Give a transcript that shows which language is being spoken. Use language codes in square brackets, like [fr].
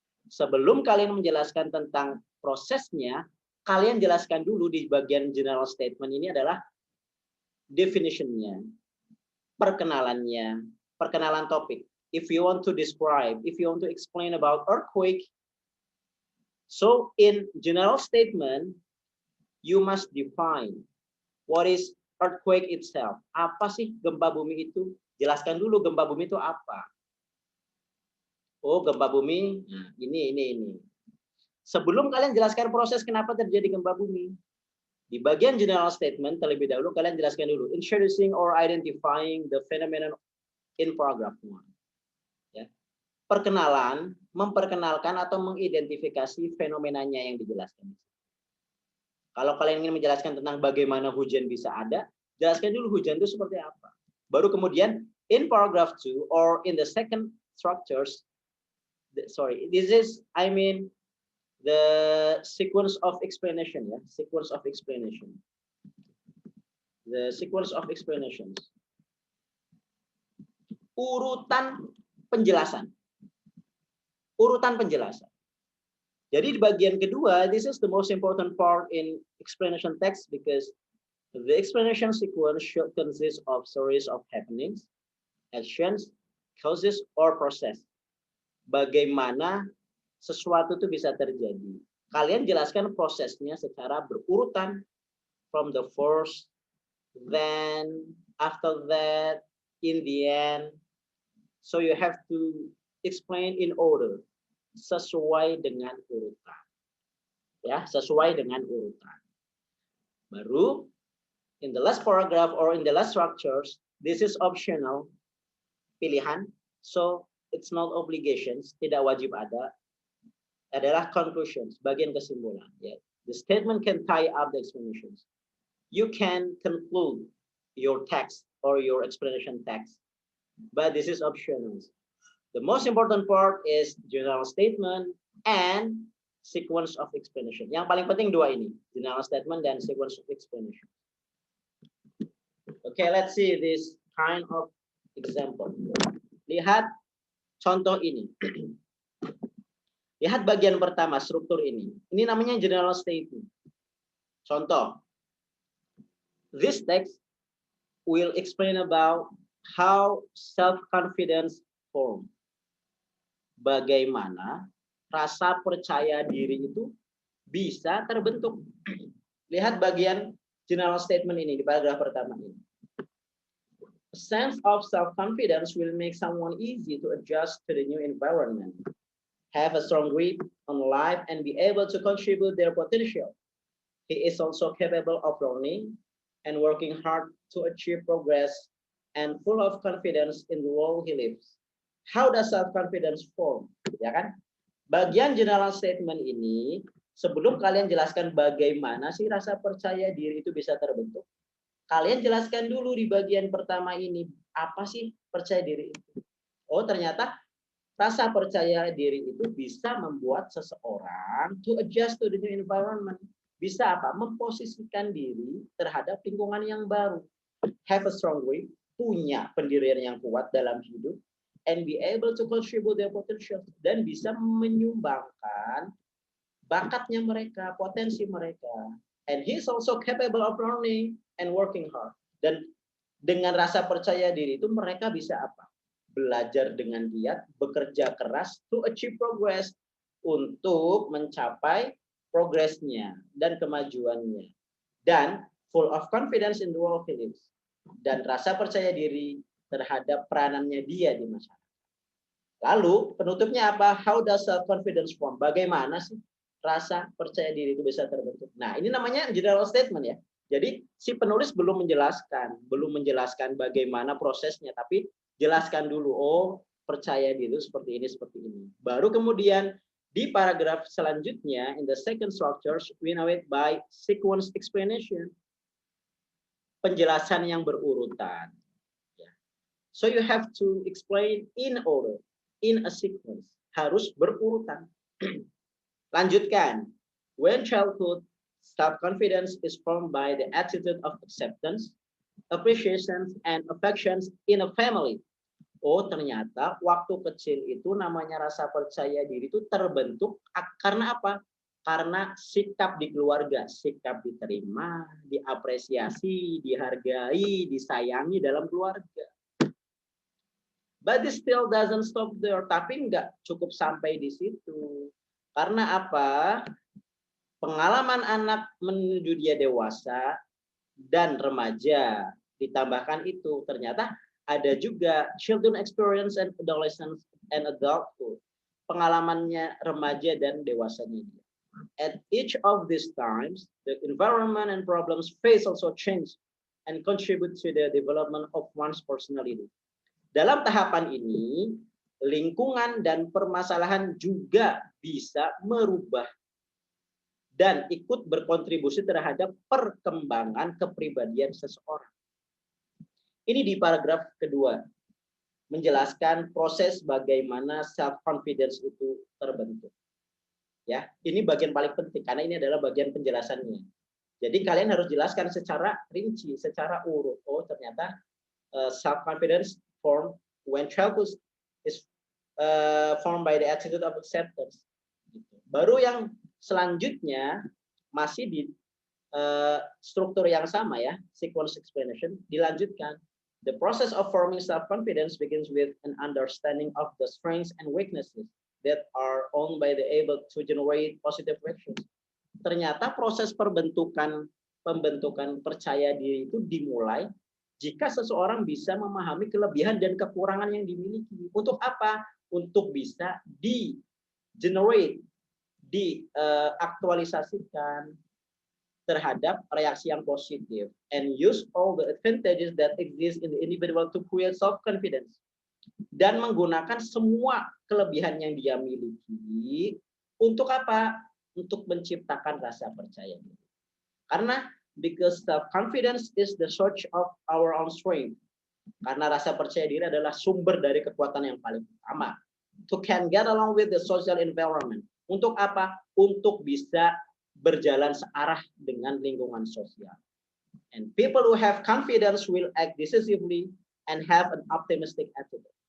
[id] Sebelum kalian menjelaskan tentang prosesnya, kalian jelaskan dulu di bagian general statement ini adalah definition-nya, perkenalannya, perkenalan topik. [en] If you want to describe, if you want to explain about earthquake, so in general statement, you must define what is earthquake itself. [id] Apa sih gempa bumi itu? Jelaskan dulu gempa bumi itu apa. Oh, gempa bumi, nah, ini. Sebelum kalian jelaskan proses kenapa terjadi gempa bumi, di bagian general statement terlebih dahulu kalian jelaskan dulu [en] introducing or identifying the phenomenon in paragraph 1. [id] Ya. Perkenalan, memperkenalkan atau mengidentifikasi fenomenanya yang dijelaskan. Kalau kalian ingin menjelaskan tentang bagaimana hujan bisa ada, jelaskan dulu hujan itu seperti apa. Baru kemudian [en] in paragraph 2 or in the second structures, this is the sequence of explanation, ya, sequence of explanation. The sequence of explanations. [id] Urutan penjelasan. Urutan penjelasan. Jadi di bagian kedua, [en] this is the most important part in explanation text because the explanation sequence should consist of series of happenings, actions, causes, or process. [id] Bagaimana sesuatu itu bisa terjadi. Kalian jelaskan prosesnya secara berurutan [en] from the first, then, after that, in the end. So you have to explain in order, [id] sesuai dengan urutan. Ya, sesuai dengan urutan. Baru, [en] in the last paragraph or in the last structures, this is optional, [id] pilihan. [en] So it's not obligations, [id] tidak wajib ada. Adalah conclusions, bagian kesimpulan. Ya. [en] The statement can tie up the explanations. You can conclude your text or your explanation text, but this is optional. The most important part is general statement and sequence of explanation. [id] Yang paling penting dua ini, general statement dan sequence of explanation. [en] Okay, let's see this kind of example. [id] Lihat contoh ini. Lihat bagian pertama, struktur ini. Ini namanya general statement. Contoh. [en] This text will explain about how self-confidence form. [id] Bagaimana rasa percaya diri itu bisa terbentuk. Lihat bagian general statement ini di paragraf pertama ini. [en] A sense of self-confidence will make someone easy to adjust to the new environment, have a strong grip on life, and be able to contribute their potential. He is also capable of learning and working hard to achieve progress and full of confidence in the world he lives. How does self-confidence form? [id] Ya kan? Bagian general statement ini, sebelum kalian jelaskan bagaimana sih rasa percaya diri itu bisa terbentuk, kalian jelaskan dulu di bagian pertama ini, apa sih percaya diri itu? Oh, ternyata rasa percaya diri itu bisa membuat seseorang [en] to adjust to the new environment. [id] bisa apa? Memposisikan diri terhadap lingkungan yang baru. [en] Have a strong grip, [id] punya pendirian yang kuat dalam hidup, [en] and be able to contribute their potential, [id] dan bisa menyumbangkan bakatnya mereka, potensi mereka. [en] And he's also capable of learning and working hard. [id] Dan dengan rasa percaya diri itu mereka bisa apa? Belajar dengan giat, bekerja keras [en] to achieve progress, [id] untuk mencapai progresnya dan kemajuannya. Dan [en] full of confidence in the role he lives. [id] Dan rasa percaya diri terhadap peranannya dia di masyarakat. Lalu penutupnya apa? [en] How does self-confidence form? [id] Bagaimana sih rasa percaya diri itu bisa terbentuk? Nah, ini namanya general statement ya. Jadi si penulis belum menjelaskan bagaimana prosesnya, tapi jelaskan dulu, oh percaya diri itu seperti ini. Baru kemudian di paragraf selanjutnya, [en] in the second structure, we know it by sequence explanation. [id] Penjelasan yang berurutan. [en] So you have to explain in order, in a sequence. [id] Harus berurutan. Lanjutkan. [en] When childhood, self-confidence is formed by the attitude of acceptance, appreciation, and affections in a family. [id] Oh, ternyata waktu kecil itu namanya rasa percaya diri itu terbentuk karena apa? Karena sikap di keluarga, sikap diterima, diapresiasi, dihargai, disayangi dalam keluarga. [en] But this still doesn't stop there. [id] Tapi nggak cukup sampai di situ. Karena apa? Pengalaman anak menuju dia dewasa dan remaja, ditambahkan itu ternyata ada juga [en] children experience and adolescence and adulthood. [id] Pengalamannya remaja dan dewasanya dia. [en] At each of these times, the environment and problems face also change and contribute to the development of one's personality. [id] Dalam tahapan ini, lingkungan dan permasalahan juga bisa merubah dan ikut berkontribusi terhadap perkembangan kepribadian seseorang. Ini di paragraf kedua, menjelaskan proses bagaimana self-confidence itu terbentuk. Ya, ini bagian paling penting karena ini adalah bagian penjelasannya. Jadi kalian harus jelaskan secara rinci, secara urut. Oh, ternyata [en] self-confidence formed when childhood is formed by the attitude of acceptance. [id] Baru yang selanjutnya masih di struktur yang sama ya, sequence explanation, dilanjutkan. [en] The process of forming self-confidence begins with an understanding of the strengths and weaknesses that are owned by the able to generate positive reactions. [id] Ternyata proses pembentukan percaya diri itu dimulai jika seseorang bisa memahami kelebihan dan kekurangan yang dimiliki. Untuk apa? Untuk bisa di-generate, diaktualisasikan terhadap reaksi yang positif [en] and use all the advantages that exist in the individual to create self-confidence. [id] Dan menggunakan semua kelebihan yang dia miliki untuk apa? Untuk menciptakan rasa percaya diri. Karena [en] because self-confidence is the source of our own strength. [id] Karena rasa percaya diri adalah sumber dari kekuatan yang paling utama. [en] To can get along with the social environment. [id] Untuk apa? Untuk bisa berjalan searah dengan lingkungan sosial. [en] And people who have confidence will act decisively and have an optimistic attitude.